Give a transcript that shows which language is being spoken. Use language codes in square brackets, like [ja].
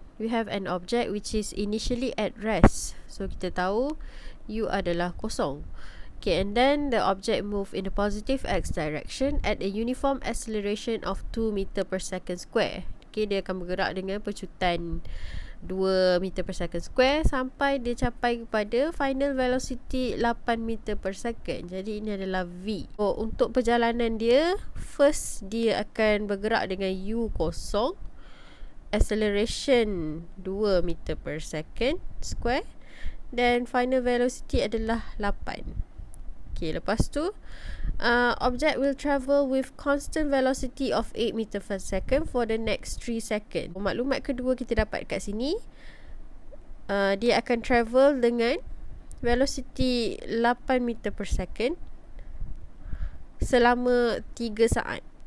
[en] We have an object which is initially at rest. [ms] So kita tahu U adalah kosong. [en] Okay, and then the object move in the positive x direction at a uniform acceleration of 2 meter per second square. [ms] Okay, dia akan bergerak dengan pecutan 2 meter per second square sampai dia capai kepada final velocity 8 meter per second. Jadi ini adalah V. So untuk perjalanan dia, first dia akan bergerak dengan U kosong, acceleration 2 meter per second square, dan final velocity adalah 8. [en] Okay, [ms] lepas tu [en] object will travel with constant velocity of 8 meter per second for the next 3 seconds. [ms] Maklumat kedua kita dapat kat sini, dia akan travel dengan velocity 8 meter per second selama 3 saat.